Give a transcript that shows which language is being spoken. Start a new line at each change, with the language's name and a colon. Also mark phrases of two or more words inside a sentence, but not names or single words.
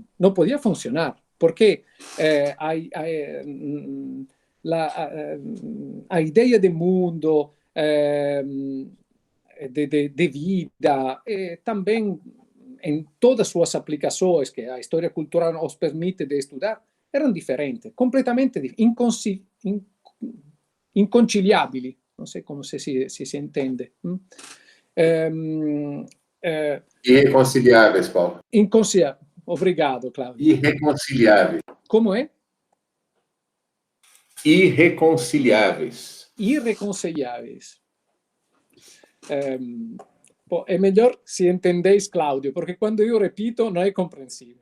Portuguese: Não podia funcionar, porque a ideia de mundo, de vida, também em todas suas aplicações que a história cultural nos permite de estudar, eram diferentes,
Italian: completamente inconciliabili. Non so come si intende.
Portuguese: Irreconciliáveis, Paulo. Inconciliável. Obrigado, Cláudio. Irreconciliáveis. Como é? Irreconciliáveis. Irreconciliáveis. É melhor se entendeis, Cláudio, porque quando eu repito não é compreensível.